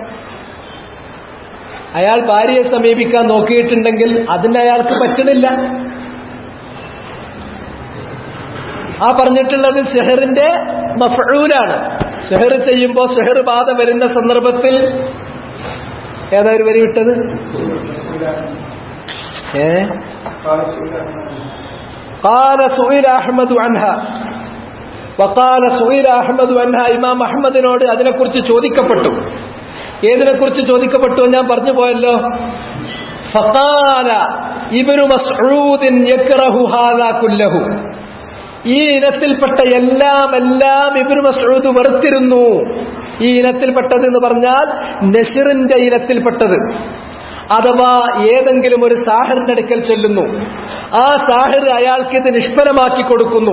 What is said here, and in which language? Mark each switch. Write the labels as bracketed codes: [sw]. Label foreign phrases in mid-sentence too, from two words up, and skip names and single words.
[ml] അയാൾ ഭാര്യയെ സമീപിക്കാൻ നോക്കിയിട്ടുണ്ടെങ്കിൽ അതിന് അയാൾക്ക് പറ്റുന്നില്ല. ആ പറഞ്ഞിട്ടുള്ളത് സിഹറിന്റെ മഫ്ഊലാണ്. സിഹർ ചെയ്യുമ്പോൾ സിഹർ ബാധ വരുന്ന സന്ദർഭത്തിൽ ഏതാ ഒരു വരി വിട്ടത്? [ar] قال سئل أحمد عنها وقال سئل أحمد عنها. [ml] ഇമാം അഹ്മദിനോട് അതിനെക്കുറിച്ച് ചോദിക്കപ്പെട്ടു. ഏതിനെക്കുറിച്ച് ചോദിക്കപ്പെട്ടു ഞാൻ പറഞ്ഞു പോയല്ലോ. [ar] فقال ابن مسعود يكره هذا كله. [ml] ഈ ഇനത്തിൽപ്പെട്ട എല്ലാം ഇബ്നു മസ്ഊദ് വെറുത്തിരുന്നു. ഈ ഇനത്തിൽപ്പെട്ടത് എന്ന് പറഞ്ഞാൽ നസ്റിന്റെ ഇനത്തിൽപ്പെട്ടത്. അഥവാ ഏതെങ്കിലും ഒരു സാഹിറിന്റെ അടുക്കൽ ചെല്ലുന്നു, ആ സാഹിർ അയാൾക്ക് ഇത് നിഷ്ഫലമാക്കി കൊടുക്കുന്നു.